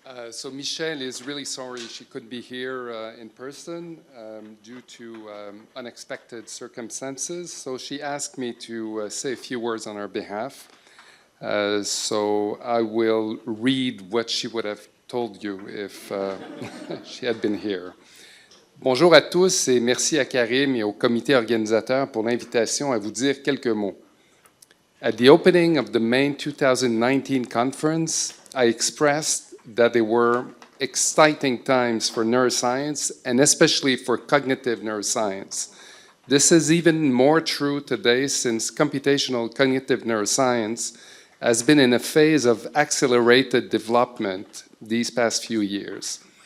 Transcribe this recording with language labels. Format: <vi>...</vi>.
<en>So Michelle is really sorry she couldn't be here in person due to unexpected circumstances. So she asked me to say a few words on her behalf. So I will read what she would have told you if she had been here.</en> <fr>Bonjour à tous et merci à Karim et au comité organisateur pour l'invitation à vous dire quelques mots.</fr> <en>At the opening of the Maine 2019 conference, I expressed that they were exciting times for neuroscience and especially for cognitive neuroscience. This is even more true today since computational cognitive neuroscience has been in a phase of accelerated development these past few years.</en>